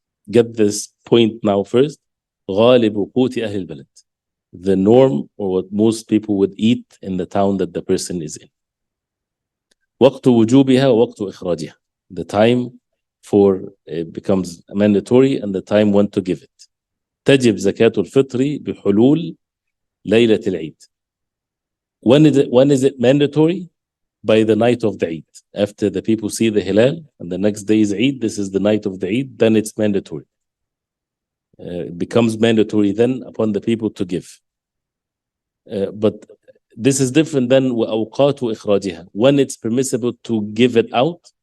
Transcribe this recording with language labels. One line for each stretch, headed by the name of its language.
English: Get this point now first.
Arabic: غالب قوت أهل البلد,
English: the norm or what most people would eat in the town that the person is in.
Arabic: وقت وجوبها ووقت إخراجها,
English: the time for it becomes mandatory and the time when to give it.
Arabic: تجب زكاة الفطر بحلول ليلة العيد.
English: When is it mandatory? By the night of the Eid. After the people see the Hilal and the next day is Eid, this is the night of the Eid, then it's mandatory. It becomes mandatory then upon the people to give. But this is different than
Arabic: وأوقات إخراجها,
English: when it's permissible to give it out.